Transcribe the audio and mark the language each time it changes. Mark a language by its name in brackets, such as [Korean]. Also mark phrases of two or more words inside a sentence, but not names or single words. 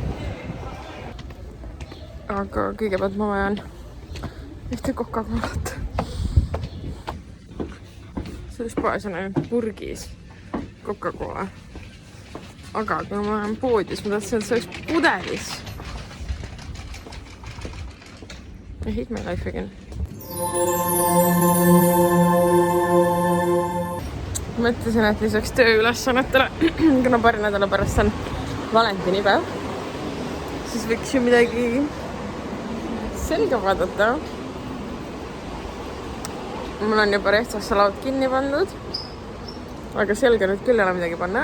[Estonian] Aga kõigepealt ma vajan ühte Coca-Colat. Selles poes on ainult purgis Coca-Cola. Aga kui ma olen poodis, ma tahtsin, et see oleks pudelis. [English] I hate my life again. [Estonian] Mõtlesin, et lisaks tööülesannetele, kuna paari nädala pärast on valentinipäev, siis võiks ju midagi selga vaadata. Mul on juba Rehtsasse laud kinni pandud, aga selga nüüd küll ei ole midagi panna.